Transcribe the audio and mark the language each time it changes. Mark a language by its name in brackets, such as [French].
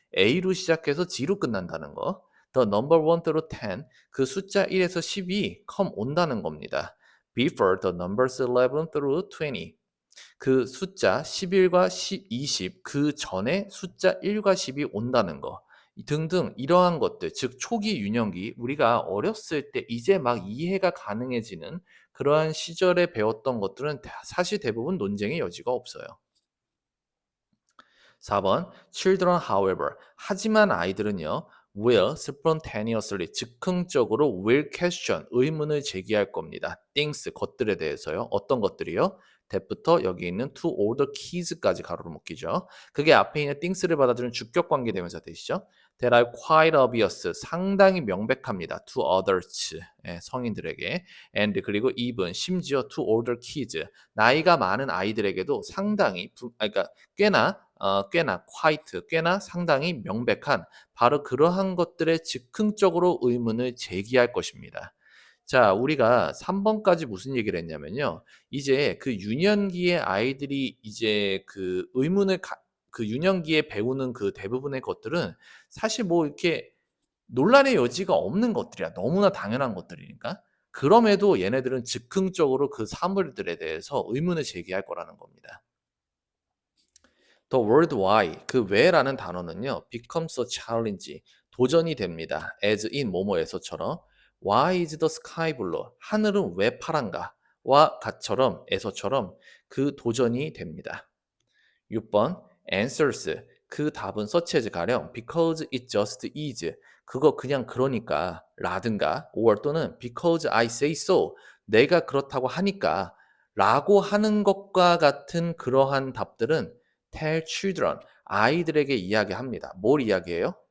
[Korean] A로 시작해서 G로 끝난다는 거. [English] The number 1 through 10, [Korean] 그 숫자 1에서 10이 come 온다는 겁니다. [English] Before the numbers 11 through 20. [Korean] 그 숫자 11과 20, 그 전에 숫자 1과 10이 온다는 거 등등 이러한 것들, 즉 초기 유년기, 우리가 어렸을 때 이제 막 이해가 가능해지는 그러한 시절에 배웠던 것들은 사실 대부분 논쟁의 여지가 없어요. 4번 [English] children however, [Korean] 하지만 아이들은요 [English] will spontaneously, [Korean] 즉흥적으로 [English] will question, [Korean] 의문을 제기할 겁니다. things, 것들에 대해서요. 어떤 것들이요? that부터 여기 있는 to order keys까지 가로로 묶이죠. 그게 앞에 있는 things를 받아들이는 주격 관계 대명사 되시죠. [English] That are quite obvious, [Korean] 상당히 명백합니다. [English] To others, [Korean] 성인들에게. And 그리고 even, 심지어 [English] to older kids, [Korean] 나이가 많은 아이들에게도 상당히, 그러니까 꽤나 quite, 꽤나 상당히 명백한 바로 그러한 것들에 즉흥적으로 의문을 제기할 것입니다. 자, 우리가 3번까지 무슨 얘기를 했냐면요. 이제 그 유년기의 아이들이 이제 그 유년기에 배우는 그 대부분의 것들은 사실 뭐 이렇게 논란의 여지가 없는 것들이야. 너무나 당연한 것들이니까. 그럼에도 얘네들은 즉흥적으로 그 사물들에 대해서 의문을 제기할 거라는 겁니다. [English] The word why, [Korean] 그 왜라는 단어는요, [English] becomes a challenge, [Korean] 도전이 됩니다. [English] as in [Korean] 뭐뭐에서처럼 [English] why is the sky blue, [Korean] 하늘은 왜 파란가? 와 같처럼, 에서처럼 그 도전이 됩니다. 6번 answers, 그 답은 such as 가령 [English] because it just is, [Korean] 그거 그냥 그러니까 라든가 or 또는 [English] because I say so, [Korean] 내가 그렇다고 하니까 라고 하는 것과 같은 그러한 답들은 [English] tell children, [Korean] 아이들에게 이야기합니다. 뭘 이야기해요?